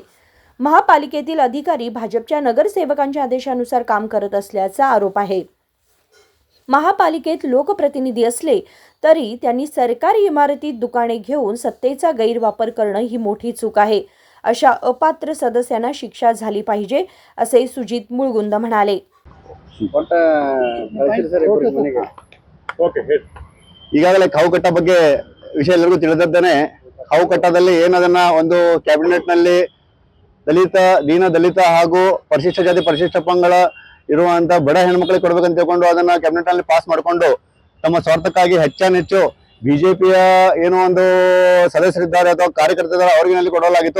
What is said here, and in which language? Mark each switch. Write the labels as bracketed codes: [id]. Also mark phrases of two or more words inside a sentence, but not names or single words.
[mr] महापालिकेतील अधिकारी भाजपच्या नगरसेवकांच्या आदेशानुसार काम करत असल्याचा आरोप आहे। महापालिकेत लोकप्रतिनिधी असले तरी त्यांनी सरकारी इमारतीत दुकाने घेऊन सत्तेचा गैरवापर करणं ही मोठी चूक आहे। अशा अपात्र सदस्यांना शिक्षा झाली पाहिजे असे सुजित मुळगुंद म्हणाले। [kn] ಈಗಾಗಲೇ ಖಾವುಕಟ್ಟ ಬಗ್ಗೆ ವಿಷಯ ಎಲ್ಲರಿಗೂ ತಿಳಿದಿದ್ದೇನೆ। ಖಾವುಕಟ್ಟದಲ್ಲಿ ಏನದನ್ನ ಒಂದು ಕ್ಯಾಬಿನೆಟ್ ನಲ್ಲಿ ದೀನ ದಲಿತ ಹಾಗೂ ಪರಿಶಿಷ್ಟ ಜಾತಿ ಪರಿಶಿಷ್ಟ ಪಂಗಡ ಇರುವಂತ ಬಡ ಹೆಣ್ಮಕ್ಳಿಗೆ ಕೊಡ್ಬೇಕಂತ ತಿಳ್ಕೊಂಡು ಅದನ್ನ ಕ್ಯಾಬಿನೆಟ್ ನಲ್ಲಿ ಪಾಸ್ ಮಾಡಿಕೊಂಡು ತಮ್ಮ ಸ್ವಾರ್ಥಕ್ಕಾಗಿ ಹೆಚ್ಚಾನೆಚ್ಚು ಬಿಜೆಪಿಯ ಏನೋ ಒಂದು ಸದಸ್ಯರಿದ್ದಾರೆ ಅಥವಾ ಕಾರ್ಯಕರ್ತರಿದ್ದಾರೆ ಅವ್ರಿಗೆ ಕೊಡಲಾಗಿತ್ತು।